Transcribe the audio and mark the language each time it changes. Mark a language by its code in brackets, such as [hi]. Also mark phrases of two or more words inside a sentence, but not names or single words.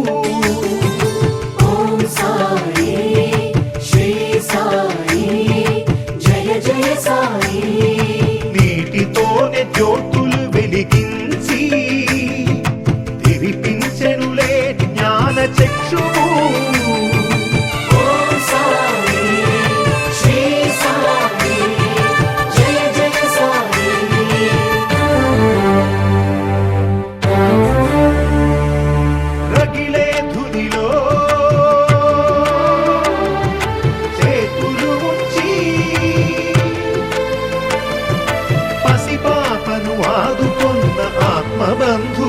[sa] ॐ साई श्री साई जय जय साई [te] నీటితోనే జ్యోతులు వెలిగించి తెరిపించెనులే జ్ఞాన చక్షువు [sa] ॐ साई श्री साई जय जय साई [te] రగిలే ధునిలో చేతులు ఉంచి పసిపాపను ఆదుకొన్న ఆత్మబంధు